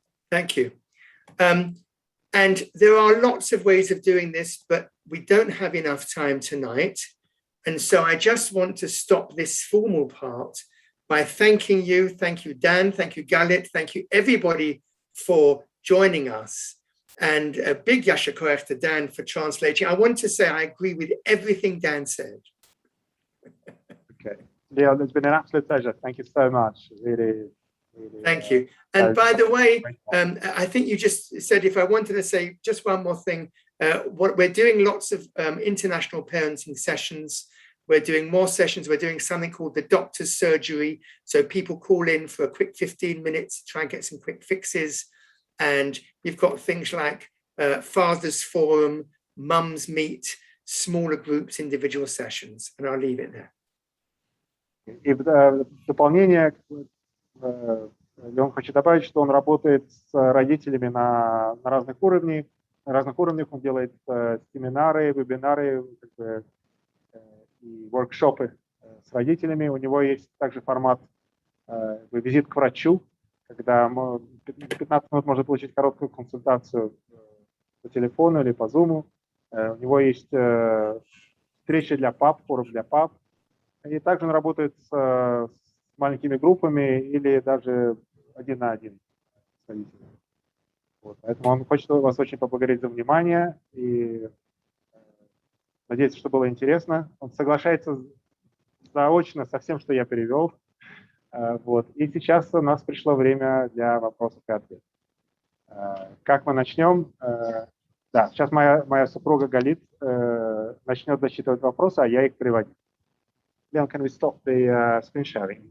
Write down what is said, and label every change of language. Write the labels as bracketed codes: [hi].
[en] Thank you. And there are lots of ways of doing this, but we don't have enough time tonight. And so I just want to stop this formal part by thanking you. Thank you, Dan. Thank you, Galit. Thank you, everybody, for joining us. And a big yasher koach to Dan for translating. I want to say I agree with everything Dan said. Okay. Leon, it's been an absolute pleasure. Thank you so much. Really. Thank you. And by the way, I think you just said, if I wanted to say just one more thing, what we're doing lots of international parenting sessions. We're doing more sessions. We're doing something called the doctor's surgery. So people call in for a quick 15 minutes to try and get some quick fixes. And we've got things like Father's Forum, Mums Meet, smaller groups, individual sessions. And I'll leave it there. [ru] И в дополнение Леон хочет добавить, что он работает с родителями на разных уровнях. На разных уровнях он делает семинары, вебинары и воркшопы с родителями. У него есть также формат визит к врачу, когда 15 минут можно получить короткую консультацию по телефону или по Zoom. У него есть встречи для пап, форум для пап. И также он работает с маленькими группами или даже один на один с родителями. Вот. Поэтому он хочет вас очень поблагодарить за внимание и надеется, что было интересно. Он соглашается заочно со всем, что я перевел. Вот. И сейчас у нас пришло время для вопросов и ответов. Как мы начнем? Да, сейчас моя супруга Галит начнет зачитывать вопросы, а я их переводить. [en] Leon, can we stop the screen sharing?